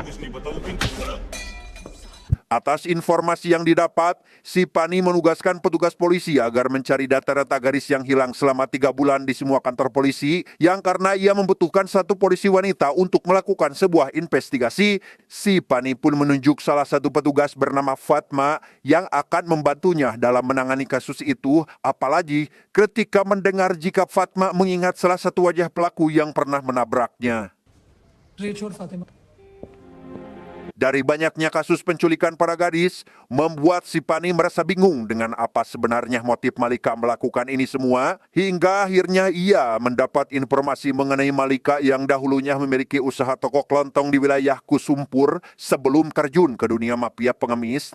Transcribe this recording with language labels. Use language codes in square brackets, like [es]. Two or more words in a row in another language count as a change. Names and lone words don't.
[id] Atas informasi yang didapat, Sipani menugaskan petugas polisi agar mencari data-data gadis yang hilang selama 3 bulan di semua kantor polisi, yang karena ia membutuhkan satu polisi wanita untuk melakukan sebuah investigasi. Sipani pun menunjuk salah satu petugas bernama Fatma yang akan membantunya dalam menangani kasus itu, apalagi ketika mendengar jika Fatma mengingat salah satu wajah pelaku yang pernah menabraknya. [hi] रेच और फातिमा [id] Dari banyaknya kasus penculikan para gadis, membuat Sipani merasa bingung dengan apa sebenarnya motif Malika melakukan ini semua, hingga akhirnya ia mendapat informasi mengenai Malika yang dahulunya memiliki usaha toko kelontong di wilayah Kusumpur sebelum terjun ke dunia mafia pengemis.